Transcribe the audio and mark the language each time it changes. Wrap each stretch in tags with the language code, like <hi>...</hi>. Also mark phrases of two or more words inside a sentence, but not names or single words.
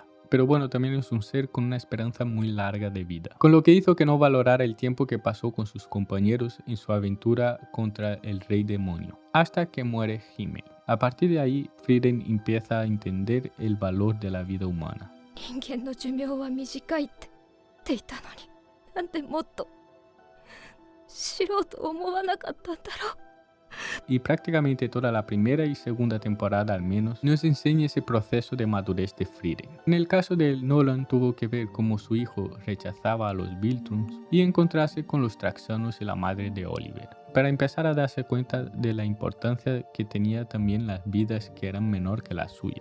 <es>Pero bueno, también es un ser con una esperanza muy larga de vida, con lo que hizo que no valorara el tiempo que pasó con sus compañeros en su aventura contra el rey demonio, hasta que muere Himmel. A partir de ahí, Frieden empieza a entender el valor de la vida humana.</es> <ja>人間の寿命は短いって言っていたのに、なんでもっと知ろうと思わなかったんだろう。</ja> <es>Y prácticamente toda la primera y segunda temporada al menos nos enseña ese proceso de madurez de Frieden. En el caso de Nolan tuvo que ver cómo su hijo rechazaba a los Viltrums y encontrarse con los Traxanos y la madre de Oliver, para empezar a darse cuenta de la importancia que tenía también las vidas que eran menor que la suya.</es>